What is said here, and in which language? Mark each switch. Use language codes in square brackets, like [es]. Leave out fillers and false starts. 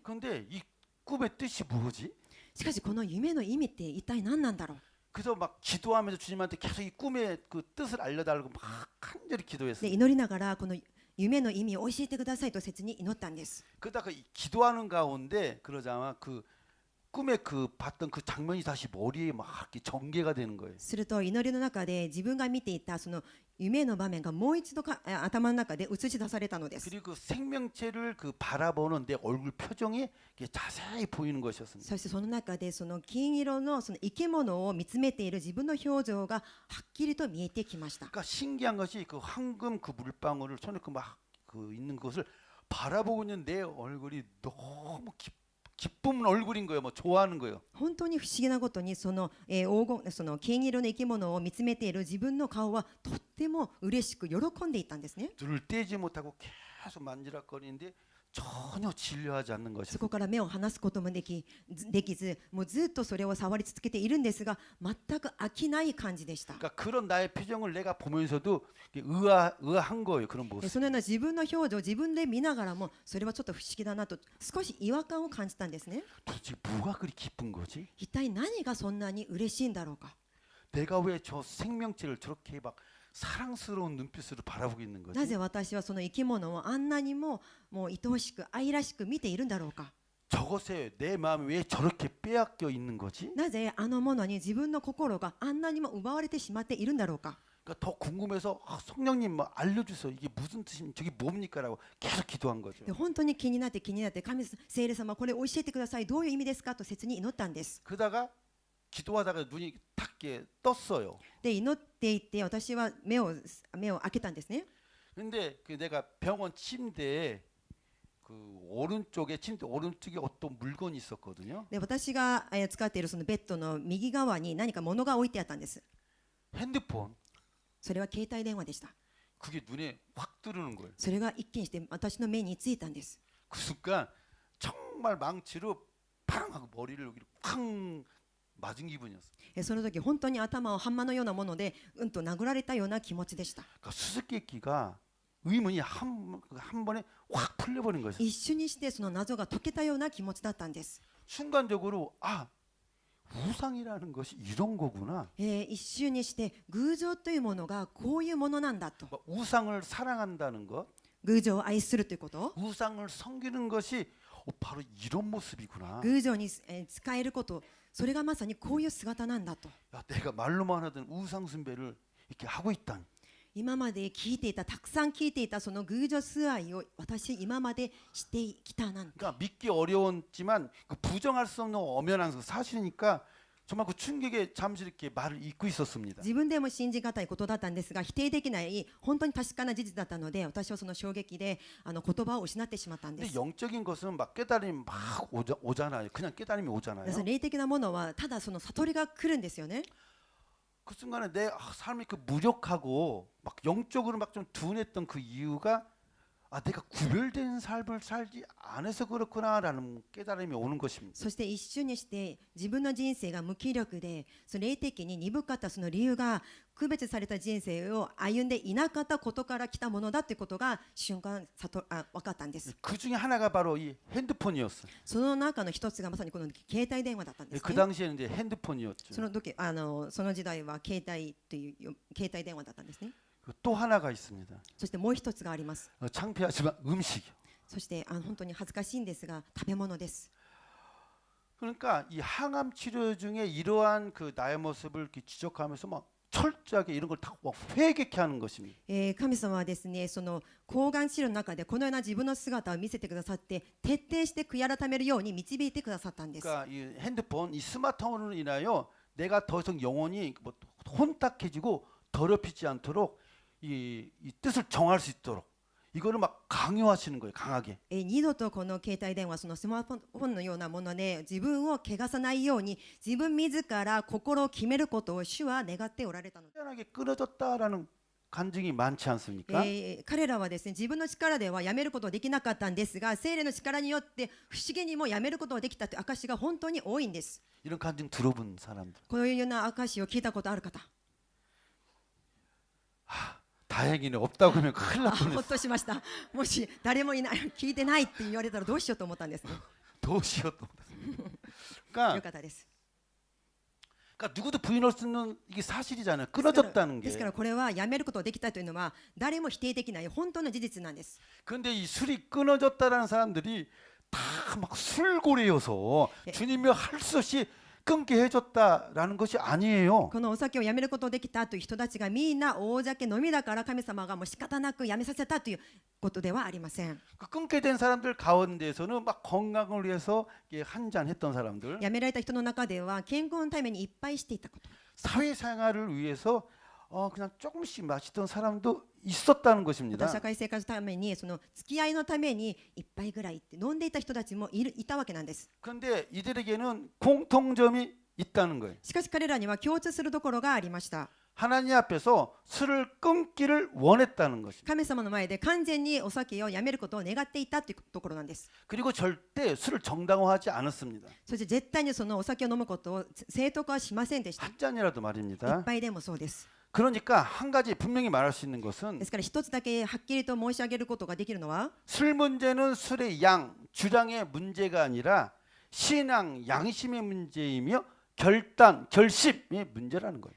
[ko] 그런데 이 꿈의 뜻이 뭐지? [ja] しかしこの夢の意味って一体何なんだろう。 [ko] 그래서 막 기도하면서 주님한테 계속 이 꿈의 그 뜻을 알려달라고 막 간절히 기도했어요. [ja] 祈りながらこの夢の意味を教えてくださいと切に祈ったんです。 [ko] 그러다가 이 기도하는 가운데 그러자마 그 꿈에 그 봤던 그 장면이 다시 머리에 막 이렇게 전개가 되는 거예요. [ja] すると祈りの中で自分が見ていたその夢の場面がもう一度頭の中で映し出されたのです。 [ko] 그리고 그 생명체를 그 바라보는 내 얼굴 표정이 이게 자세히 보이는 것이었습니다. [ja] そしてその中でその金色のその生き物を見つめている自分の表情がはっきりと見えてきました。 [ko] 그러니까 신기한 것이 그 황금 그 물방울을 손에 그 막 그 있는 것을 바라보고 있는 내 얼굴이 너무 기쁜 얼굴인 거예요. 뭐 좋아하는 거예요. [ja] 本当に不思議なことにその黄金その金色の生き物を見つめている自分の顔はとっても嬉しく喜んでいたんですね。 [ko] 눈을 떼지 못하고 계속 만지락거리는데 전혀 진료하지 않는 [ja] そ [ko] 것이었어요. [ja] こから目を離すこともできずもうずっとそれを触り続けているんですが全く飽きない感じでした。 [ko] 그러니까 그런 나의 표정을 내가 보면서도 의아한 거예요. 그런 모습. [ja] そのような自分の表情を自分で見ながらもそれはちょっと不思議だなと少し違和感を感じたんですね。 [ko] 도대체 뭐가 그리 기쁜 거지? [ja] 一体何がそんなに嬉しいんだろうか。 [ko] 내가 왜 저 생명체를 저렇게 막 사랑스러운 눈빛으로 바라보고 있는 [ja] な [ko] 거지? [ja] ぜ私はその生き物をあんなにも愛おしく愛らしく見ているんだろうか。 [ko] 저것에 내 마음이 왜 저렇게 빼앗겨 있는 거지? [ja] なぜあのものに自分の心があんなにも奪われてしまっているんだろうか。 [ko] 그러니까 더 궁금해서 성령님 뭐 알려주세요. 이게 무슨 뜻인 저게 뭡니까라고 계속 기도한 거죠. [ja] で本当に気になって聖霊様これ教えてくださいどういう意味ですかと切に祈ったんです。 [ko] 그러다가 기도하다가 눈이 탁 이렇게 떴어요. [ja] で祈っていて私は目を開けたんですね。 [ko] 근데 그 내가 병원 침대에 그 오른쪽에 침대 오른쪽에 어떤 물건이 있었거든요. [ja] で私が使っているそのベッドの右側に何か物が置いてあったんです。 [ko] 핸드폰. [ja] それは携帯電話でした。 [ko] 그게 눈에 확 들어오는 거예요. [ja] それが一見して私の目についたんです。 [ko] 그 순간 정말 망치로 팡 하고 머리를 여기 쾅 맞은 기분이었어요. [ja] その時本当に頭をハンマーのようなものでと殴られたような気持ちでした。 [ko] 그러니까 수수께끼가 의문이 한 번에 확 풀려버린 거예요. [ja] 一瞬にしてその謎が解けたような気持ちだったんです。 [ko] 순간적으로 아 우상이라는 것이 이런 거구나. [ja] 一瞬にして偶像というものがこういうものなんだと。 [ko] 뭐 우상을 사랑한다는 것, [ja] 偶像を愛するということ、 [ko] 우상을 섬기는 것이 바로 이런 모습이구나. [ja] 偶像に使えること、それがまさにこういう姿なんだと。 [ko] 야, 내가 말로만 하던 우상 숭배를 이렇게 하고 있다니. [ja] 今まで聞いていた、たくさん聞いていたその偶像崇拝を私今までしてきたなんて。 [ko] 그러니까 믿기 어려웠지만 그 부정할 수 없는 엄연한 사실이니까 정말 그 충격에 잠시 이렇게 말을 잊고 있었습니다. [ja] 自分でも信じがたいことだったんですが、否定できない本当に確かな事実だったので、私はその衝撃で言葉を失ってしまったんで [ko] 근데 [ja] す。 [ko] 영적인 것은 막 깨달음이 막 오잖아요. 그냥 깨달음이 [ja] 皆 [ko] 오잖아요. [ja] さん、霊的なものはただその悟りが来るんですよね。 [ko] 그 순간에 내 삶이 그 무력하고 막 영적으로 막 좀 둔했던 그 이유가 내가 구별된 삶을 살지 않아서 그렇구나라는 깨달음이 오는 것입니다. [ja] そして一瞬にして自分の人生が無気力で、その霊的に鈍かったその理由が区別された人生を歩んでいなかったことから来たものだということが瞬間分かったんです。 [ko] 그 중에 하나가 바로 이 핸드폰이었어요. [ja] その中の一つがまさにこの携帯電話だったんです [ko] 그 [ja] ね。 [ko] 당시에는 이제 핸드폰이었죠. [ja] その時その時代は携帯という携帯電話だったんですね。 [ko] 또 하나가 있습니다. [ja] そしてもう一つがあります。 [ko] 창피하지만 음식이요. [ja] そして本当に恥ずかしいんですが、食べ物です。 [ko] 그러니까 이 항암 치료 중에 이러한 그 나의 모습을 이렇게 지적하면서 막 철저하게 이런 걸 다 회개케 하는 것입니다. [ja] 神様はですね、その抗がん治療の中でこのような自分の姿を見せてくださって、徹底して悔い改めるように導いてくださったんです。 [ko] 그러니까 이 핸드폰, 이 스마트폰으로 인하여 내가 더 이상 영혼이 뭐 혼탁해지고 더럽히지 않도록 이 뜻을 정할 수 있도록 이거를 막 강요하시는 거예요, 강하게. [ja] 二度とこの携帯電話、そのスマートフォンのようなもので自分を汚さないように、自分自ら心を決めることを主は願っておられたのです。 [ko] 희한하게 끊어졌다라는 간증이 많지 않습니까? [ja] 彼らはですね、自分の力ではやめることはできなかったんですが、聖霊の力によって不思議にもやめることができたという証が本当に多いんです。 [ko] 이런 간증 들어본 사람들. [ja] こういうような証を聞いたことある方、 [ko] 다행이네. 없다고 하면 큰일 날 [ja] ほっ [ko] 뻔했어. [ja] としました。もし誰もいない、聞いてないって言われたらどうしようと思ったんですね。 [ko] 도시였던 것 같습니다. [ja] よ [ko] 그러니까, [ja] かったです。 [ko] 그러니까 누구도 부인할 수 없는 이게 사실이잖아요. 끊어졌다는 [ja] です [ko] 게. [ja] からこれはやめることができたというのは誰も否定できない本当の事実なんです。 [ko] 그런데 이 술이 끊어졌다라는 사람들이 다 막 술고래여서 주님이 할 수 없이 끊게 해줬다라는 것이 아니에요. [ja] このお酒をやめることができたという人たちがみんな大酒飲みだから神様がもう仕方なくやめさせたということではありません。 [ko] 그 끊게 된 사람들 가운데서는 막 건강을 위해서 한 잔 했던 사람들, [ja] やめられた人の中では健康のためにいっぱいしていたこと、 [ko] 사회생활을 위해서 그냥 조금씩 마시던 사람도 있었다는 것입니다. [ja] た社会生活のためにその付き合いのために一杯ぐらいって飲んでいた人たちもいたわけなんです。 [ko] 그런데 이들에게는 공통점이 있다는 거예요. [ja] しかし彼らには共通するところがありました。 [ko] 하나님 앞에서 술을 끊기를 원했다는 것입니다. [ja] 神様の前で完全にお酒をやめることを願っていたというところなんです。 [ko] 그리고 절대 술을 정당화하지 않았습니다. [ja] そして絶対にそのお酒を飲むことを正当化はしませんでした。 [ko] 한 잔이라도 [ja] 一 [ko] 말입니다. [ja] 杯でもそうです。 [ko] 그러니까 한 가지 분명히 말할 수 있는 것은 [ja] ですから一つだけはっきりと申し上げることができるのは、 [ko] 술 문제는 술의 양, 주량의 문제가 아니라 신앙, 양심의 문제이며 결심의 문제라는 거예요.